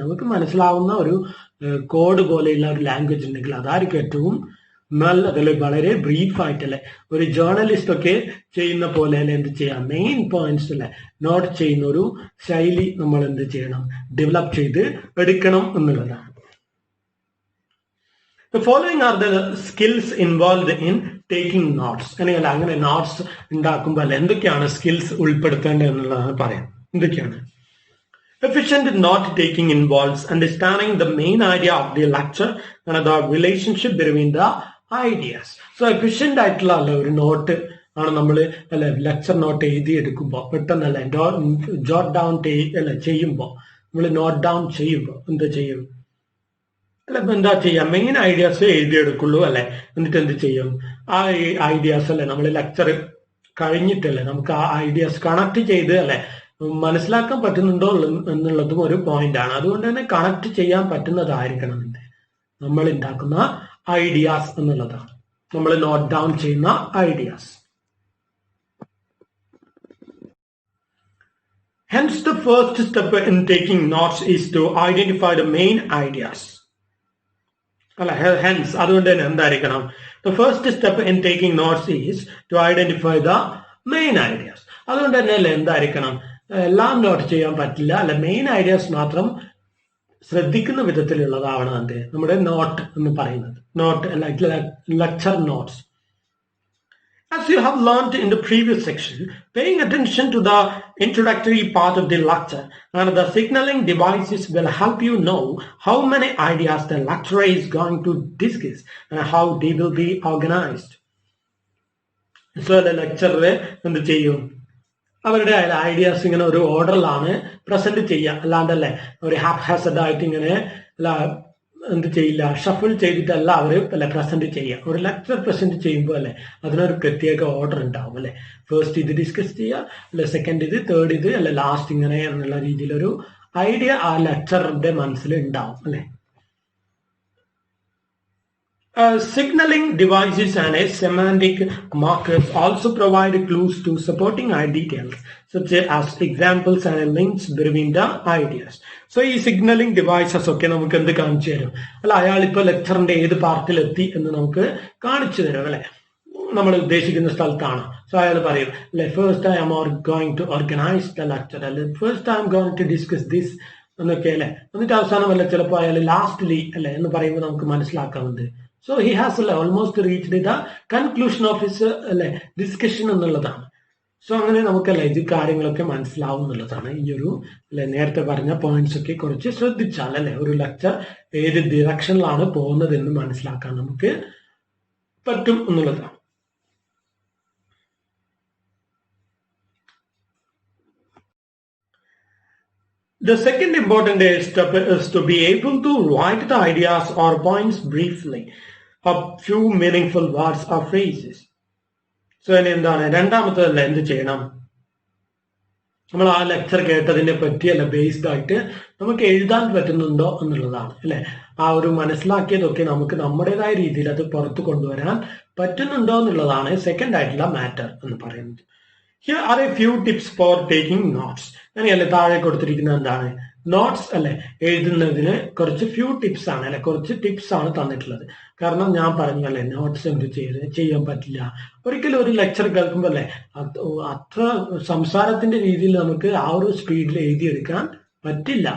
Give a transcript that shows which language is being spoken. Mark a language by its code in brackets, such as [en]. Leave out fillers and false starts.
[ml] നമുക്ക് മനസ്സിലാവുന്ന ഒരു കോഡ് പോലെയുള്ള ഒരു ലാംഗ്വേജ് ഉണ്ടെങ്കിൽ അതായിരിക്കും ഏറ്റവും നല്ലതല്ലേ, വളരെ ബ്രീഫായിട്ടല്ലേ. ഒരു ജേർണലിസ്റ്റ് ഒക്കെ ചെയ്യുന്ന പോലെ അല്ലെ എന്ത് ചെയ്യാം, മെയിൻ പോയിന്റ്സ് അല്ലെ നോട്ട് ചെയ്യുന്ന ഒരു ശൈലി നമ്മൾ എന്ത് ചെയ്യണം, ഡെവലപ്പ് ചെയ്ത് എടുക്കണം എന്നുള്ളതാണ്. [en] The following are the skills involved in taking notes. [ml] അങ്ങനെയല്ല, അങ്ങനെ നോട്ട്സ് ഉണ്ടാക്കുമ്പോൾ അല്ലെ എന്തൊക്കെയാണ് സ്കിൽസ് ഉൾപ്പെടുത്തേണ്ടത് എന്നുള്ളതാണ് പറയാം. എന്തൊക്കെയാണ്, [en] Efficient note taking involves understanding the main idea of the lecture and the relationship between the ideas. [ml] So efficient ആയിട്ടുള്ള ഒരു നോട്ട് ആണ് നമ്മൾ അല്ലെ ലെക്ചർ നോട്ട് എഴുതി എടുക്കുമ്പോൾ പെട്ടെന്നല്ലേ ജോട്ട് ഡൗൺ അല്ലെ ചെയ്യുമ്പോൾ നമ്മൾ നോട്ട് ഡൗൺ ചെയ്യുമ്പോൾ എന്താ ചെയ്യും അല്ല എന്താ ചെയ്യാം മെയിൻ ഐഡിയാസ് എഴുതിയെടുക്കുള്ളൂ അല്ലെ എന്നിട്ട് എന്ത് ചെയ്യും ആ ഐഡിയാസ് അല്ലെ നമ്മൾ ലെക്ചർ കഴിഞ്ഞിട്ടല്ലേ നമുക്ക് ആ ഐഡിയാസ് കണക്ട് ചെയ്ത് അല്ലെ മനസ്സിലാക്കാൻ പറ്റുന്നുണ്ടോ എന്നുള്ളതും ഒരു പോയിന്റ് ആണ്. അതുകൊണ്ട് തന്നെ കണക്ട് ചെയ്യാൻ പറ്റുന്നതായിരിക്കണം നമ്മൾ ഉണ്ടാക്കുന്ന ഐഡിയാസ് എന്നുള്ളതാണ് നമ്മൾ നോട്ട് ഡൗൺ ചെയ്യുന്ന ideas. [en] Hence, the first step in taking notes is to identify the main ideas. Hence, [ml] അതുകൊണ്ട് തന്നെ എന്തായിരിക്കണം [en] the first step in taking notes is to identify the main ideas. [ml] അതുകൊണ്ട് തന്നെ അല്ലെ എന്തായിരിക്കണം എല്ലാം നോട്ട് ചെയ്യാൻ പറ്റില്ല അല്ലെ മെയിൻ ഐഡിയാസ് മാത്രം ശ്രദ്ധിക്കുന്ന വിധത്തിലുള്ളതാവണം എന്ത് നമ്മുടെ നോട്ട് എന്ന് പറയുന്നത് not lecture notes. [en] As you have learned in the previous section, paying attention to the introductory part of the lecture and the signaling devices will help you know how many ideas the lecturer is going to discuss and how they will be organized. So the lecturer [ml] എന്ത് ചെയ്യും അവരുടെ ideas ഇങ്ങനെ ഒരു ഓർഡറിലാണ് present ചെയ്യുക അല്ലാണ്ടല്ലേ ഒരു half ഹാസഡ് ആയിട്ട് ഇങ്ങനെ എന്ത് ചെയ്യില്ല ഷഫിൾ ചെയ്തിട്ടല്ല അവർ അല്ലെ പ്രസന്റ് ചെയ്യുക. ഒരു ലെക്ചർ പ്രസന്റ് ചെയ്യുമ്പോൾ അല്ലെ അതിനൊരു പ്രത്യേക ഓർഡർ ഉണ്ടാവും അല്ലെ ഫസ്റ്റ് ഇത് ഡിസ്കസ് ചെയ്യുക അല്ലെ സെക്കൻഡ് ഇത് തേർഡ് ഇത് അല്ലെ ലാസ്റ്റ് ഇങ്ങനെ എന്നുള്ള രീതിയിലൊരു ഐഡിയ ആ ലെക്ചറിന്റെ മനസ്സിൽ ഉണ്ടാവും അല്ലെ. [en] Signaling devices and semantic markers also provide clues to supporting details such as examples and links between the ideas. [ml] So ഈ സിഗ്നലിംഗ് ഡിവൈസസ് ഒക്കെ നമുക്ക് എന്ത് കാണിച്ചു തരും അല്ല അയാളിപ്പോ ലെക്ചറിന്റെ ഏത് പാർട്ടിലെത്തി എന്ന് നമുക്ക് കാണിച്ചു തരും അല്ലെ നമ്മൾ ഉദ്ദേശിക്കുന്ന സ്ഥലത്താണ്. സോ അയാൾ പറയും അല്ലെ [en] first I am going to organise the lecture [ml] അല്ലെ [en] first I am going to discuss this [ml] എന്നൊക്കെ അല്ലെ എന്നിട്ട് അവസാനം അല്ലെ ചിലപ്പോൾ അയാൾ ലാസ്റ്റ്ലി അല്ലെ എന്ന് പറയുമ്പോൾ നമുക്ക് മനസ്സിലാക്കാവുന്നത് [en] So he has almost reached the conclusion of his discussion [ml] എന്നുള്ളതാണ്. സോ അങ്ങനെ നമുക്കല്ലേ ഇത് കാര്യങ്ങളൊക്കെ മനസ്സിലാവും എന്നുള്ളതാണ്. ഈ ഒരു അല്ലെ നേരത്തെ പറഞ്ഞ പോയിന്റ്സ് ഒക്കെ കുറച്ച് ശ്രദ്ധിച്ചാൽ അല്ലെ ഒരു ലെക്ചർ ഏത് ഡിറക്ഷനിലാണ് പോകുന്നത് എന്ന് മനസ്സിലാക്കാൻ നമുക്ക് പറ്റും എന്നുള്ളതാണ്. [en] The second important step is to be able to write the ideas or points briefly, a few meaningful words or phrases. [ml] So എന്താണ് രണ്ടാമത്തതല്ല എന്ത് ചെയ്യണം നമ്മൾ ആ ലെക്ചർ കേട്ടതിനെ പറ്റി അല്ല ബേസ്ഡ് ആയിട്ട് നമുക്ക് എഴുതാൻ പറ്റുന്നുണ്ടോ എന്നുള്ളതാണ് അല്ലെ ആ ഒരു മനസ്സിലാക്കിയതൊക്കെ നമുക്ക് നമ്മുടേതായ രീതിയിൽ അത് പുറത്തു കൊണ്ടുവരാൻ പറ്റുന്നുണ്ടോ എന്നുള്ളതാണ് സെക്കൻഡ് ആയിട്ടുള്ള മാറ്റർ എന്ന് പറയുന്നത്. [en] Here are a few tips for taking notes. [ml] അങ്ങനെയല്ലേ താഴെ കൊടുത്തിരിക്കുന്നത് എന്താണ് നോട്ട്സ് അല്ലെ എഴുതുന്നതിന് കുറച്ച് ഫ്യൂ ടിപ്സ് ആണ് അല്ലെ കുറച്ച് ടിപ്സ് ആണ് തന്നിട്ടുള്ളത്. കാരണം ഞാൻ പറഞ്ഞു അല്ലെ നോട്ട്സ് എന്ത് ചെയ്യാൻ പറ്റില്ല ഒരിക്കലും ഒരു ലെക്ചർ കേൾക്കുമ്പോൾ അല്ലെ അത്ര സംസാരത്തിന്റെ രീതിയിൽ നമുക്ക് ആ ഒരു സ്പീഡിൽ എഴുതിയെടുക്കാൻ പറ്റില്ല.